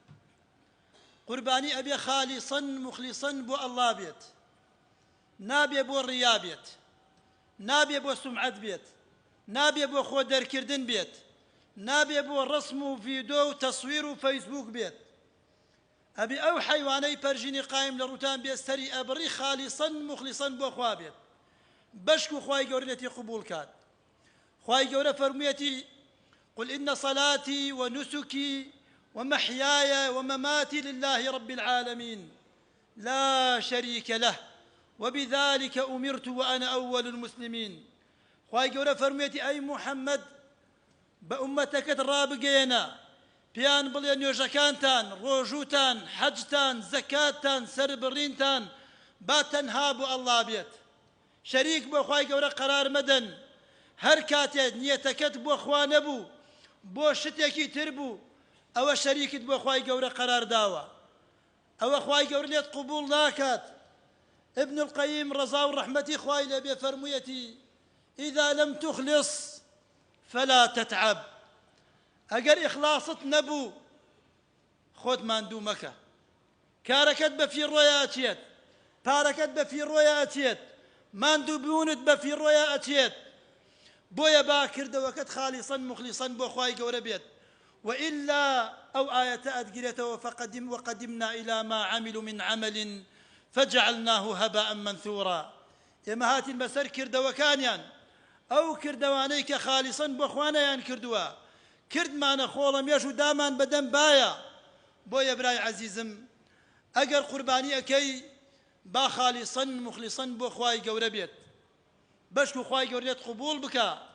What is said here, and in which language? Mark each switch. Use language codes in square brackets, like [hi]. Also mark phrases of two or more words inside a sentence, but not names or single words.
[ckb] قوربانی ئەبێ [ar] خالیسەن مخلیسەن [ckb] بۆ ئەڵڵا بێت، نابێ بۆ ڕیا بێت، نابێ بۆ سومعەت بێت، نابێ بۆ خۆ دەرکردن بێت، نابێ بۆ ڕسم و ڤیدۆ و تەسویر و فەیسبوک بێت. ئەبێ ئەو حەیوانەی پەرژینی قایم لە ڕووتان بێت سەری ئەبڕی [ar] خالیسەن مخلیسەن [ckb] بۆ خوا بێت، بەشک و خوای گەورە لێتی قبوڵ کات. خوای گەورە فەرموویەتی: [ar] قل إن صلاتي ونسكي ومحياي ومماتي لله رب العالمين لا شريك له وبذلك أمرت وأنا أول المسلمين. [ckb] خوای گەورە فەرموویەتی: ئەی محەممەد، بە ئومەتەکەت ڕابگەیەنە، پێیان بڵێ نوێژەکانتان، ڕۆژووتان، حەجتان، زەکاتتان، سەربڕینتان با تەنها بۆ ئەڵڵا بێت، شەریک بۆ خوای گەورە قەرار مەدەن. هەر کاتێک نیەتەکەت بۆ خوا نەبوو، بۆ شتێکی تر بوو، ئەوە شەریکت بۆ خوای گەورە قەرار داوە، ئەوە خوای گەورە لێت قبوڵ ناکات. ابن القەیم ڕەزا و ڕەحمەتی خوای لێبێ فەرموویەتی: [ar] إذا لم تخلص فلا تتعب. [ckb] ئەگەر ئیخلاست نەبوو، خۆت ماندوو مەکە، کارەکەت بە فیڕۆیە ئەچێت، پارەکەت بە فیڕۆیە ئەچێت، ماندوو بوونت بە فیڕۆیە ئەچێت. بۆیە با کردەوەکەت [ar] خالیسەن مخلیسەن [ckb] بۆ خوای گەورە بێت. [ar] وإلا أو آية أدقرته وقدمنا إلى ما عملوا من عمل فجعلناه هباء منثورا. [ckb] ئێمە هاتین بەسەر کردەوەکانیان، ئەو کردەوانەی کە خالیسەن بۆ خوانەیان کردووە، کردمانە خۆڵە مێش و دامان بەدەم بایە. بۆیە برای عەزیزم، ئەگەر قوربانی ئەکەی، با [ar] خالیسەن مخلیسەن [ckb] بۆ خوای گەورە بێت، بەشک و خوای گەورە لێت قبوڵ بکە.